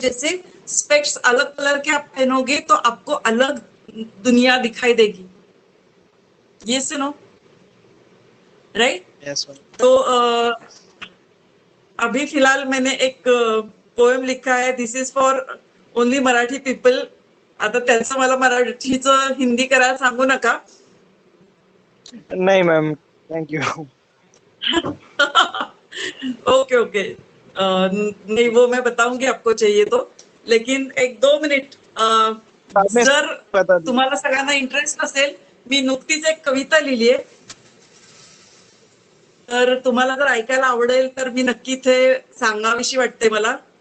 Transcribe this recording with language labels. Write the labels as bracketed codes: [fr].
[hi] जैसे स्पेक्स अलग कलर के आप पहनोगे तो आपको अलग दुनिया दिखाई देगी. ये सुनो, राइट. [en] yes [hi] तो अभी फिलहाल मैंने एक [en] poem [hi] लिखा है, [en] This is for only Marathi people. [mr] आता त्याचं मला मराठीचं हिंदी करायला सांगू नका. [hi] नहीं ma'am, thank you. [en] Okay okay. [hi] नहीं वो मैं बताऊंगी आपको चाहिए तो. लेकिन 1-2 मिनिट आपने [mr] जर [hi] बता दी. [mr] तुम्हाला सगळ्यांना इंटरेस्ट असेल, मी नुकतीच एक कविता लिहिली आहे, तर तुम्हाला जर ऐकायला आवडेल तर मी नक्की इथे सांगावीशी वाटते मला.